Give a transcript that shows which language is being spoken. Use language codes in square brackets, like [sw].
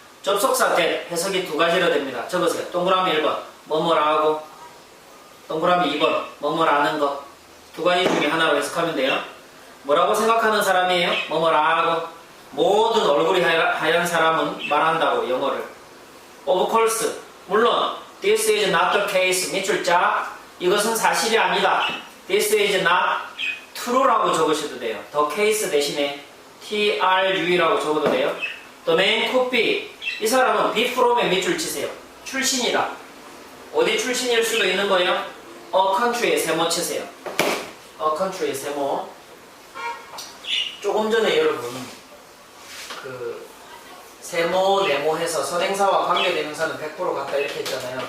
[ko] 접속사 that, 해석이 2가지로 됩니다. 적으세요. 동그라미 1번, 뭐뭐라 하고, 동그라미 2번, 뭐뭐라는 거. 2가지 중에 하나로 해석하면 돼요. 뭐라고 생각하는 사람이에요? 뭐뭐라 하고. 모든 얼굴이 하얀 사람은 말한다고, 영어를. [en] of course, [ko] 물론 [en] this is not the case, [ko] 밑줄 짝. 이것은 사실이 아니다. [en] this is not true라고 [ko] 적으셔도 돼요. the case 대신에 true라고 적어도 돼요. [en] the man could be, [ko] 이 사람은 [en] be from에 [ko] 밑줄 치세요. 출신이다. 어디 출신일 수도 있는 거예요? a country에 세모 치세요. a country에 세모. 조금 전에 여러분 세모, 네모 해서 선행사와 관계대명사는 100% 같다 이렇게 했잖아요.